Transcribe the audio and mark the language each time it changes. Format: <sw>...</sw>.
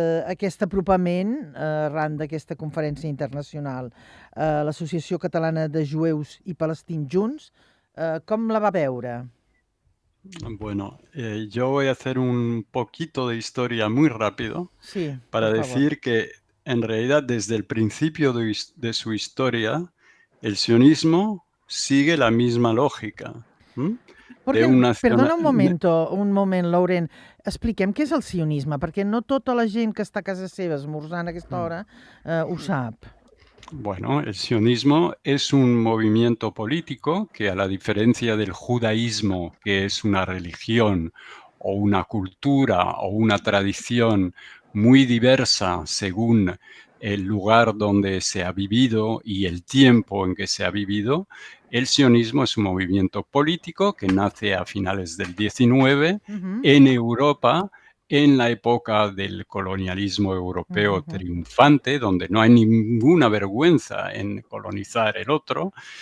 <ca>aquest apropament arran d'aquesta conferència internacional. L'Associació Catalana de Jueus i Palestins Junts, com la va veure?</ca> <es>Bueno, yo voy a hacer un poquito de historia muy rápido Sí, para por favor. decir que en realidad desde el principio de su historia el sionismo sigue la misma lógica.</es> <ca>Perdona un moment, Lauren. Expliquem què és el sionisme, perquè no tota la gent que està a casa seva esmorzant a aquesta hora ho sap.</ca> <es>Bueno, el sionismo es un movimiento político que, a la diferencia del judaísmo, que es una religión o una cultura o una tradición muy diversa según el lugar donde se ha vivido y el tiempo en que se ha vivido, el sionismo es un movimiento político que nace a finales del XIX en Europa, en la época del colonialismo europeo triunfante, donde no hay ninguna vergüenza en colonizar el otro,</es>